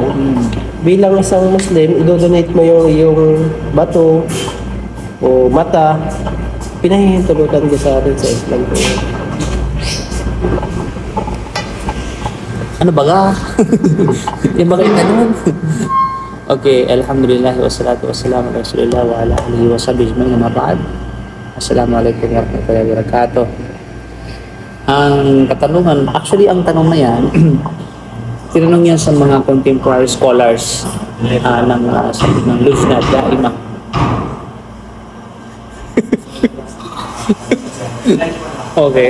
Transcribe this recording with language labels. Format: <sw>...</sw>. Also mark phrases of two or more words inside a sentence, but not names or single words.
<tl>Bilang isang Muslim, i-donate mo yung iyong bato o mata. Pinahihintulutan ka sa atin sa Islam. Ano baga? Yung bakit ganun?</tl> <ar>Okay, الحمد لله والصلاة والسلام على رسول الله و على آله و صحبه أجمعين، أما بعد. السلام عليكم ورحمة الله وبركاته.</ar> <tl>Ang katanungan, actually ang tanong na yan, tinanong yan sa mga</tl> <en>contemporary scholars</en> <tl>ng sabi ng Lujnah Daimah. Okay.</tl>